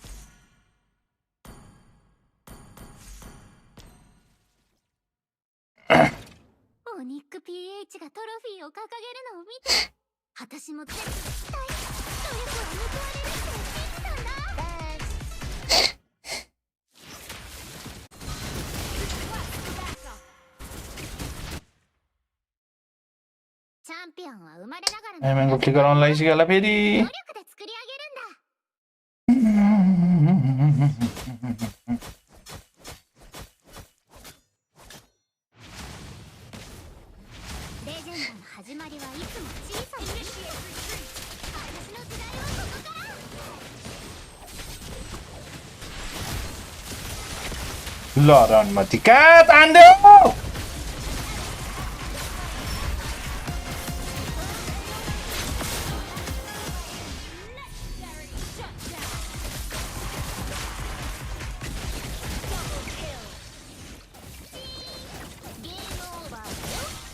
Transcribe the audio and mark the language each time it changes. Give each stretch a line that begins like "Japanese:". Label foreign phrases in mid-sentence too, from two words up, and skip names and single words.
Japanese: オニック PH がトロフィーを掲げるのを見て私も絶対努力は報われるって信じたんだ
English: Backup.
Japanese: チャンピオンは生まれながらの
Nepali: एमएनको
English: flicker on
Nepali: लगाइसक्यो होला फेरि
Japanese: 努力で作り上げるんだ レジェンドの始まりはいつも小さな私の時代はここから
Nepali: ल रणमती कहाँ तान्देऊ
English: Legendary. Shut down. Double kill.
Japanese: ゲームオーバーだよ